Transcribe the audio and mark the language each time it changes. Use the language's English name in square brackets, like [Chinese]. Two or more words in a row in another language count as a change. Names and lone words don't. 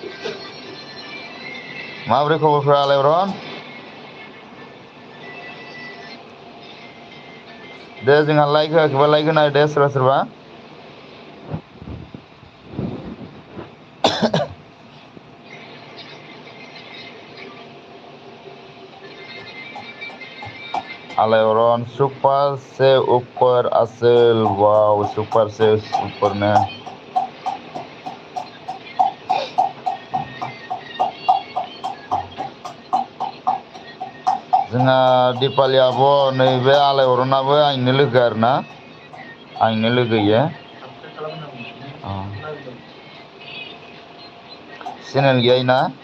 [Bodo] माबोरै खबरफ्रा आलायअरन दे जोंहा लाइक होआखैबा लाइक होना दे सोरबा आलायअरन [Hindi] सुपर से ऊपर [Bodo] आसोल वाव [Hindi] सुपर से [Bodo] ऊपरनो जोंहा दिपालि आब' नैबे आलायअरनाबो आंनिनो लोगो आरोना आंनिनो लोगो इयो चेनेल गैया इना